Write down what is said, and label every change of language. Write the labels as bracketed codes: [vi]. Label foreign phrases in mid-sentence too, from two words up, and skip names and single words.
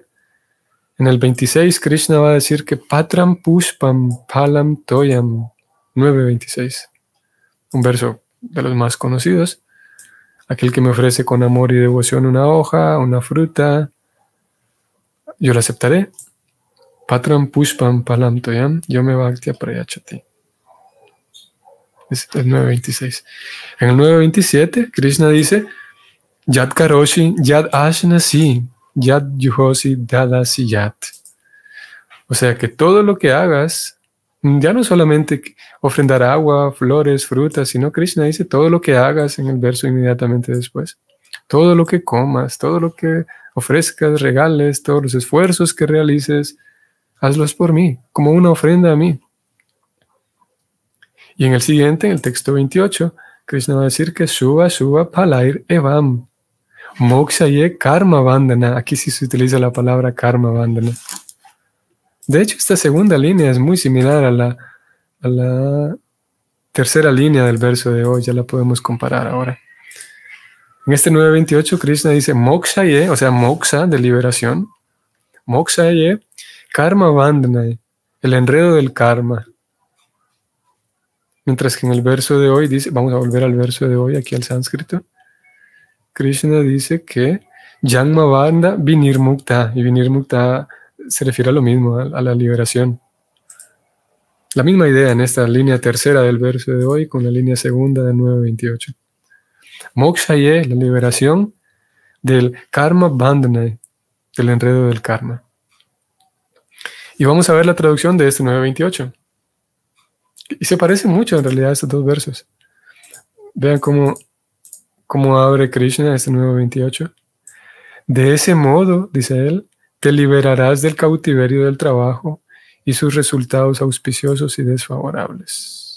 [es] En el 26, Krishna va a decir que [sa] पत्रं पुष्पं फलं तोयं, [es] 9.26. Un verso de los más conocidos. Aquel que me ofrece con amor y devoción una hoja, una fruta, yo la aceptaré. [sa] पत्रं पुष्पं फलं तोयं यो मे भक्त्या प्रयच्छति. [es] Es el 9.26. En el 9.27, Krishna dice, [sa] यत् करोषि यद् अश्नासि यज् जुहोषि ददासि यत्. [es] O sea que todo lo que hagas, ya no solamente ofrendar agua, flores, frutas, sino Krishna dice todo lo que hagas en el verso inmediatamente después. Todo lo que comas, todo lo que ofrezcas, regales, todos los esfuerzos que realices, hazlos por mí, como una ofrenda a mí. Y en el siguiente, en el texto 28, Krishna va a decir que [sa] शुभ शुभ फलैर् एवं. मोक्ष ये कर्म बन्धन. [es] Aquí sí se utiliza la palabra [sa] कर्म बन्धन. [es] De hecho, esta segunda línea es muy similar a la tercera línea del verso de hoy. Ya la podemos comparar ahora. En este 9.28, Krishna dice [sa] मोक्ष ये, [es] o sea, moksha de liberación. [sa] मोक्ष ये कर्म बन्धन, [es] el enredo del karma. Mientras que en el verso de hoy dice, vamos a volver al verso de hoy, aquí al sánscrito. Krishna dice que [sa] जन्म बन्ध विनिर्मुक्त, [es] y Vinirmukta se refiere a lo mismo, a la liberación. La misma idea en esta línea tercera del verso de hoy con la línea segunda del 9.28. [sa] मोक्ष ये, [es] la liberación del [sa] कर्म बन्धन, [es] del enredo del karma. Y vamos a ver la traducción de este 9.28. Y se parece mucho en realidad a estos dos versos. Vean cómo abre Krishna este 9.28. De ese modo, dice él, te liberarás del cautiverio del trabajo y sus resultados auspiciosos y desfavorables.